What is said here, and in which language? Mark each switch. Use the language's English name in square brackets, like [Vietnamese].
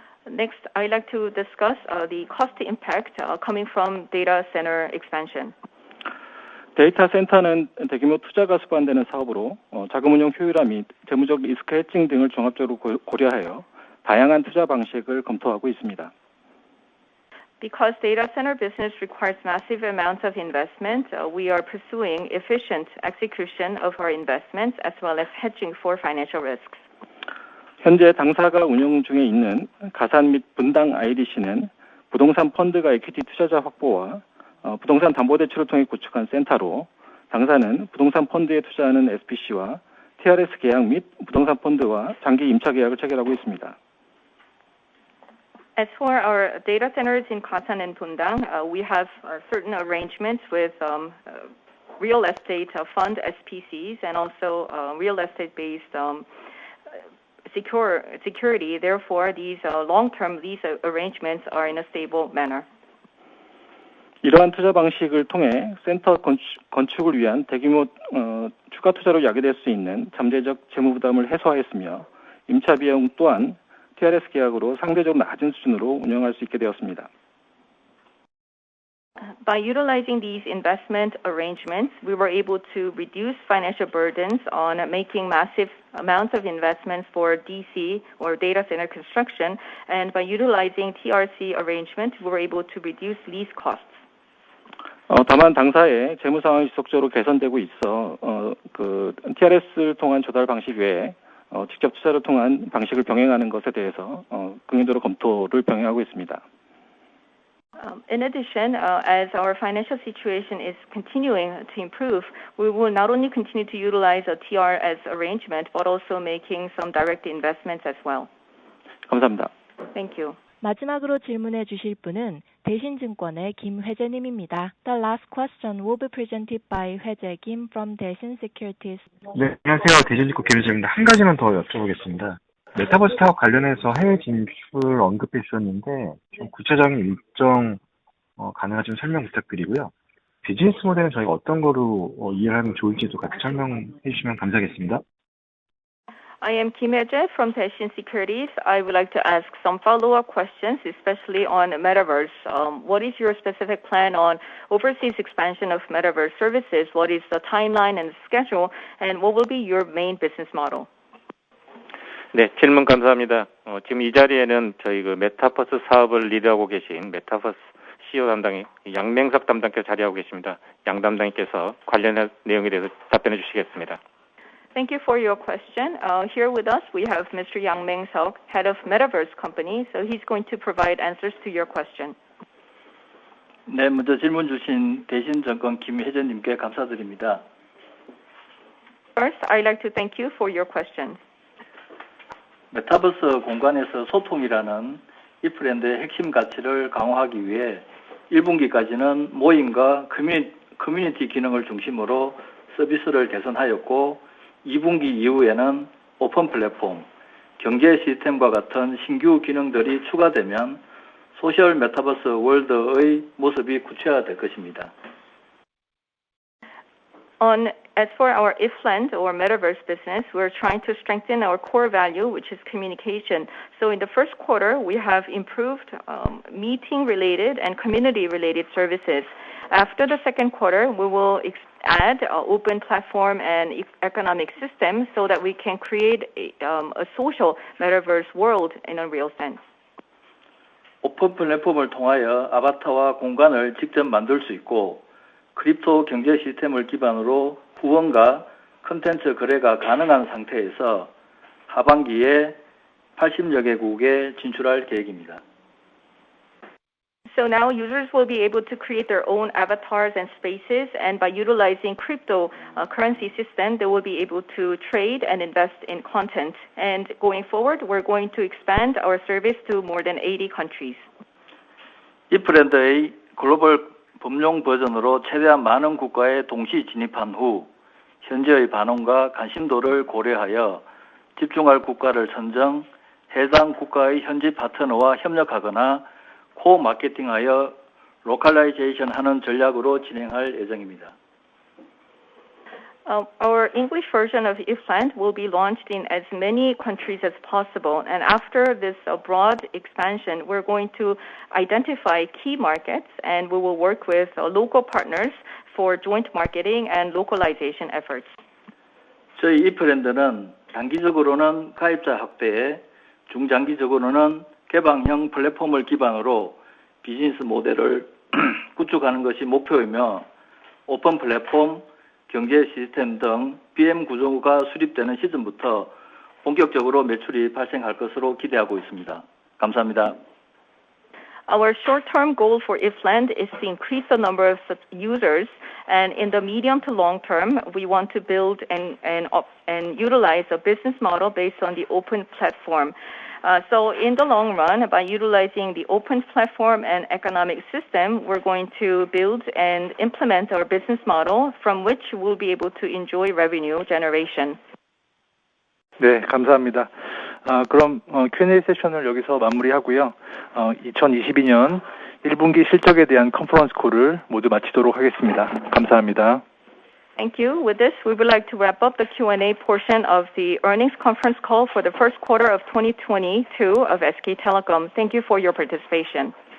[English] Next, I'd like to discuss the cost impact coming from data center expansion. [Korean] 데이터 센터는 대규모 투자가 수반되는 사업으로 자금 운용 효율화 및 재무적 리스크 해칭 등을 종합적으로 고려하여 다양한 투자 방식을 검토하고 있습니다. [English] Because data center business requires massive amounts of investment, we are pursuing efficient execution of our investments as well as hedging for financial risks. [Korean] 현재 당사가 운영 중에 있는 가산 및 분당 IDC는 부동산 펀드가 이퀴티 투자자 확보와 부동산 담보대출을 통해 구축한 센터로 당사는 부동산 펀드에 투자하는 SPC와 TRS 계약 및 부동산 펀드와 장기 임차 계약을 체결하고 있습니다. [English] As for our data centers in Kasan and Bundang, we have certain arrangements with real estate fund SPCs and also real estate-based security. Therefore, these long-term lease arrangements are in a stable manner. [Korean] 이러한 투자 방식을 통해 센터 건축을 위한 대규모 추가 투자로 야기될 수 있는 잠재적 재무 부담을 해소하였으며 임차 비용 또한 TRS 계약으로 상대적으로 낮은 수준으로 운영할 수 있게 되었습니다. [English] By utilizing these investment arrangements, we were able to reduce financial burdens on making massive amounts of investments for DC or data center construction, and by utilizing TRC arrangements, we were able to reduce lease costs. [Korean] 다만 당사의 재무 상황이 지속적으로 개선되고 있어 TRS를 통한 조달 방식 외에 직접 투자를 통한 방식을 병행하는 것에 대해서 긍정적으로 검토를 병행하고 있습니다. [English] In addition, as our financial situation is continuing to improve, we will not only continue to utilize a TRS arrangement, but also making some direct investments as well. [Korean] 감사합니다. [English] Thank you. [Korean] 마지막으로 질문해 주실 분은 대신증권의 김회재님입니다. [English] The last question will be presented by 회재 김 from 대신 Securities. [Korean] 네, 안녕하세요. 대신증권 김혜재입니다. 한 가지만 더 여쭤보겠습니다. 메타버스 사업 관련해서 해외 진출 언급해 주셨는데 좀 구체적인 일정 가능하시면 설명 부탁드리고요. 비즈니스 모델은 저희가 어떤 거로 이해하면 좋을지도 같이 설명해 주시면 감사하겠습니다. [English] I am Kim Hye-jae from Daeshin Securities. I would like to ask some follow-up questions, especially on Metaverse. What is your specific plan on overseas expansion of Metaverse services? What is the timeline and schedule? And what will be your main business model? [Korean] 네, 질문 감사합니다. 지금 이 자리에는 저희 메타버스 사업을 리드하고 계신 메타버스 CEO 담당이 양명석 담당께서 자리하고 계십니다. 양 담당님께서 관련 내용에 대해서 답변해 주시겠습니다. [English] Thank you for your question. Here with us, we have Mr. Yang Meng-seok, head of Metaverse company. So he's going to provide answers to your question. [Korean] 네, 먼저 질문 주신 대신증권 김혜재님께 감사드립니다. [English] First, I'd like to thank you for your question. [Korean] 메타버스 공간에서 소통이라는 이 브랜드의 핵심 가치를 강화하기 위해 1분기까지는 모임과 커뮤니티 기능을 중심으로 서비스를 개선하였고 2분기 이후에는 오픈 플랫폼, 경제 시스템과 같은 신규 기능들이 추가되면 소셜 메타버스 월드의 모습이 구체화될 것입니다. [English] As for our IFLAND or Metaverse business, we're trying to strengthen our core value, which is communication. So in the first quarter, we have improved meeting-related and community-related services. After the second quarter, we will add open platform and economic system so that we can create a social metaverse world in a real sense. [Korean] 오픈 플랫폼을 통하여 아바타와 공간을 직접 만들 수 있고 크립토 경제 시스템을 기반으로 후원과 콘텐츠 거래가 가능한 상태에서 하반기에 80여 개국에 진출할 계획입니다. [English] So now users will be able to create their own avatars and spaces, and by utilizing cryptocurrency system, they will be able to trade and invest in content. And going forward, we're going to expand our service to more than 80 countries. [Korean] 이 브랜드의 글로벌 범용 버전으로 최대한 많은 국가에 동시 진입한 후 현재의 반응과 관심도를 고려하여 집중할 국가를 선정, 해당 국가의 현지 파트너와 협력하거나 코-마케팅하여 로컬라이제이션 하는 전략으로 진행할 예정입니다. [English] Our English version of IFLand will be launched in as many countries as possible. And after this broad expansion, we're going to identify key markets and we will work with local partners for joint marketing and localization efforts. [Korean] 저희 이프랜드는 단기적으로는 가입자 확대에, 중장기적으로는 개방형 플랫폼을 기반으로 비즈니스 모델을 구축하는 것이 목표이며 오픈 플랫폼, 경제 시스템 등 BM 구조가 수립되는 시점부터 본격적으로 매출이 발생할 것으로 기대하고 있습니다. 감사합니다. [English] Our short-term goal for IFLand is to increase the number of users, and in the medium to long term, we want to build and utilize a business model based on the open platform. So in the long run, by utilizing the open platform and economic system, we're going to build and implement our business model from which we'll be able to enjoy revenue generation. [Korean] 네, 감사합니다. 그럼 Q&A 세션을 여기서 마무리하고요. 2022년 1분기 실적에 대한 컨퍼런스 콜을 모두 마치도록 하겠습니다. 감사합니다. [English] Thank you. With this, we would like to wrap up the Q&A portion of the earnings conference call for the first quarter of 2022 of SK Telecom. Thank you for your participation.